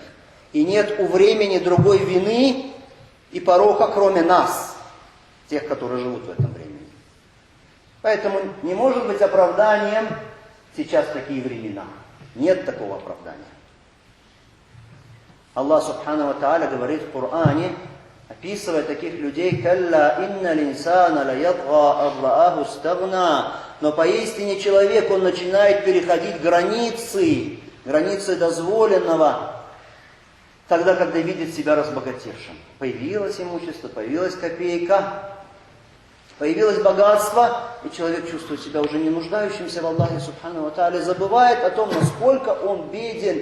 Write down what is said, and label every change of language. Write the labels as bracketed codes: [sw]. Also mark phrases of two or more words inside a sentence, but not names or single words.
[ru] И нет у времени другой вины и порока, кроме нас, тех, которые живут в этом времени. Поэтому не может быть оправданием сейчас такие времена. Нет такого оправдания. Аллах [ar] سبحانه وتعالى [ru] говорит в Коране, описывая таких людей, [ar] «كلا إن الإنسان ليطغى أن رآه استغنى». [ru] Но поистине человек, он начинает переходить границы дозволенного, тогда, когда видит себя разбогатевшим. Появилось имущество, появилась копейка, появилось богатство, и человек чувствует себя уже не нуждающимся в Аллахе [ar] سبحانه وتعالى, [ru] забывает о том, насколько он беден.